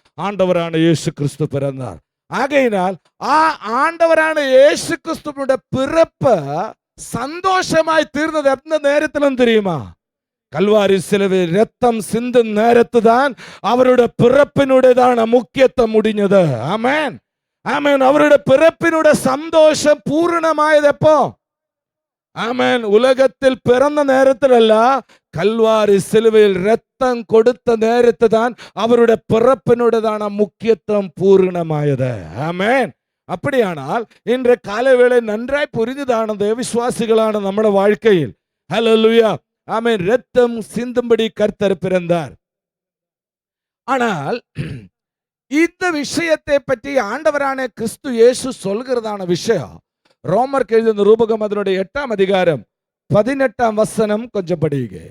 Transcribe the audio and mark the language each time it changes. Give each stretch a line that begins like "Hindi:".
Tamil: ஆண்டவரான இயேசு கிறிஸ்து பிறந்தார். ஆகையினால் ஆண்டவரான இயேசு கிறிஸ்துவோட பிறப்ப சந்தோஷமாய் தீர்ந்தது எந்த நேரத்திலும் தெரியுமா? கல்வாரி சிலுவையில் ரத்தம் சிந்தும் நேரத்து தான் அவருடைய பிறப்பினுடையதான முக்கியத்துவம் முடிஞ்சது. ஆமென்.
Malayalam: ആമേൻ. അവരുടെ പിറപ്പിനുടെ സന്തോഷം പൂർണ്ണമായത് എപ്പോ? ആമേൻ. ഉലകത്തിൽ പിറന്ന നേരത്തിലല്ല, കൽവാരി സിലുവയിൽ രക്തം കൊടുത്ത നേരത്ത് താൻ അവരുടെ പിറപ്പിനുടേതാണ് മുഖ്യത്വം പൂർണ്ണമായത്. ആമേൻ.
Tamil: அப்படியானால் இன்றைய காலவேளை நன்றாய் புரிந்ததான தேவவிசுவாசிகளான நம்முடைய வாழ்க்கையில் ஹல்லேலூயா ஆமென் இரத்தம் சிந்தும்படி கர்த்தர் பிறந்தார். ஆனால் இந்த விஷயத்தை பற்றி ஆண்டவரான கிறிஸ்து இயேசு சொல்கிறதான விஷயம் ரோமர் எழுதின நிருபகம் அதனுடைய 8ஆம் அதிகாரம் 18ஆம் வசனம் கொஞ்சம் படிங்க.